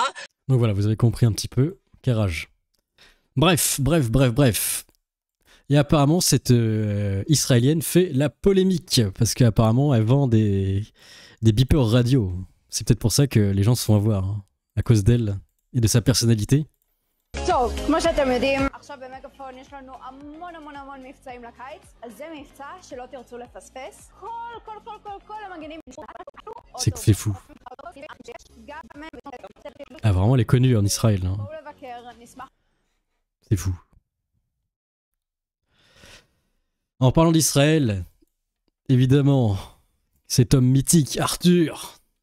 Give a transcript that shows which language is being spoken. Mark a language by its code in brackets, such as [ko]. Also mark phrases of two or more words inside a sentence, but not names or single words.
[fr] Donc voilà, vous avez compris un petit peu. Carrage. Bref. Et apparemment, cette Israélienne fait la polémique. Parce qu'apparemment, elle vend des beepers radio. C'est peut-être pour ça que les gens se font avoir. Hein, à cause d'elle et de sa personnalité. [he] טוב, כמו שאתם יודעים, עכשיו במגפון יש לנו המון מבצעים לקיץ, אז זה מבצע שלא תרצו לפספס. כל המגנים... [fr] C'est fou. Ah vraiment, elle est connue en Israël. Hein. C'est fou. En parlant d'Israël, évidemment, cet homme mythique, Arthur.